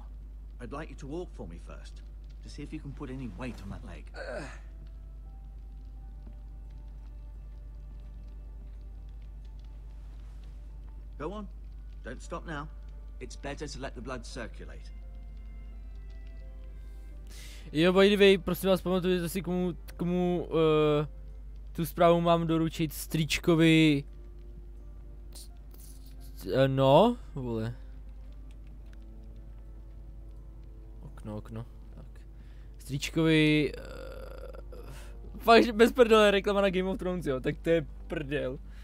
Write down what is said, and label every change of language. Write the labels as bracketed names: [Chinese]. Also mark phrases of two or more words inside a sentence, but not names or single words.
[English] I'd like you to walk for me first, to see if you can put any weight on that leg. Go on. Don't stop now. It's better to let the blood circulate. Jo, by the way, [Czech] prosím vás, pamatujete si, komu tu zprávu mám doručit strýčkovi. No, vole. Okno, tak. Strýčkovi, fakt, že bez prdele reklama na Game of Thrones, jo, tak to je prdel.